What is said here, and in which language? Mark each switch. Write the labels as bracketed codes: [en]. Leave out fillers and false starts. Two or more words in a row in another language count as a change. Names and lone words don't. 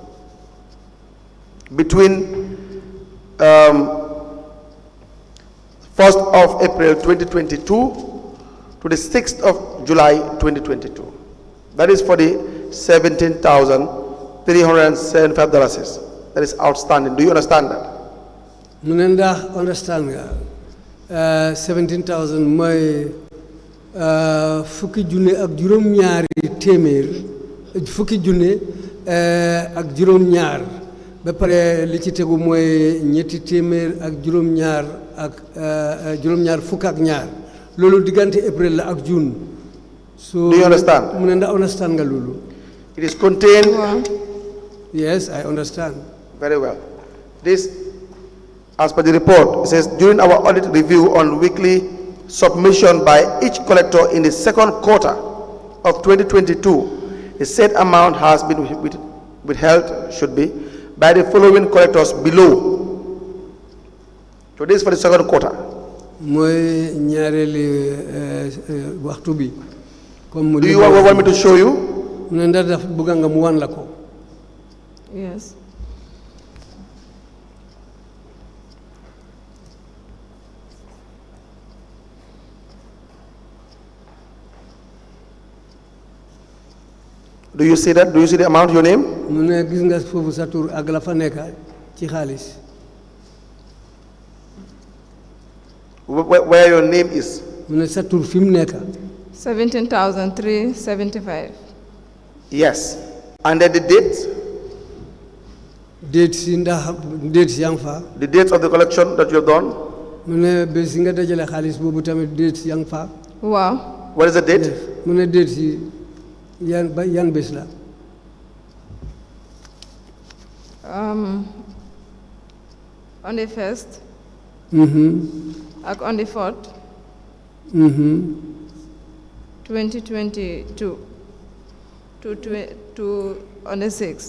[en] Between 1st of April 2022 to the 6th of July 2022. That is for the $17,375 that is outstanding. Do you understand that? [wo] Munenda understand nga 17,000 mooy fukki junne ak juróom-ñaari téeméer fukki junne ak juróom-ñaar ba pare li ci tegu mooy ñetti téeméer ak juróom-ñaar ak juróom-ñaar fukk ak ñaar loolu diggante April la ak June. [en] So do you understand? [wo] Munenda understand nga loolu. [en] It is contained. Yes, I understand. Very well. This, as per the report, it says during our audit review on weekly submission by each collector in the second quarter of 2022, the said amount has been withheld, should be, by the following collectors below. So this is for the second quarter. [wo] Mooy ñaareeli waxtu bi. [en] Do you want me to show you? [wo] Munenda daf bëgg nga mu wan la ko. [en] Yes. Do you see that? Do you see the amount, your name? [wo] Mu ne gis nga foofu sa tur ak la fa nekk ci xaalis. [en] Where your name is? [wo] Mu ne sa tur fi mu nekk. [en] 17,375. Yes. And then the date? [wo] Date si ndax date yang fa. [en] The date of the collection that you have done? [wo] Mu ne bés nga dajale xaalis boobu tamit date yang fa. [en] Wow. What is the date? [wo] Mu ne date si yan bés la. [en] On the 1st. Ak on the 4th. 2022 to on the 6th.